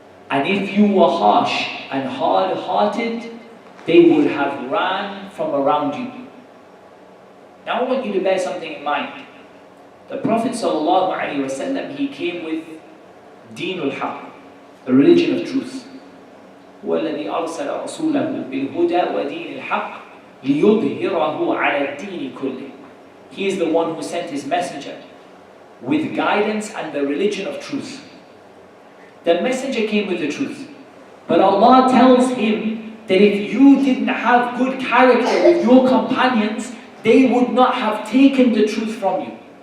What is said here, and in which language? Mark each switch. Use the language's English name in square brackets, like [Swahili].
[English] And if you were harsh and hard-hearted, they would have ran from around you. Now I want you to bear something in mind. The Prophet sallallahu alaihi wasallam, he came with Deenul Haqq, the religion of truth. [Arabic] هو الذي أرسل رسوله بالهدى ودين الحق ليظهره على الدين كله. [English] He is the one who sent his messenger with guidance and the religion of truth. The messenger came with the truth. But Allah tells him that if you didn't have good character with your companions, they would not have taken the truth from you.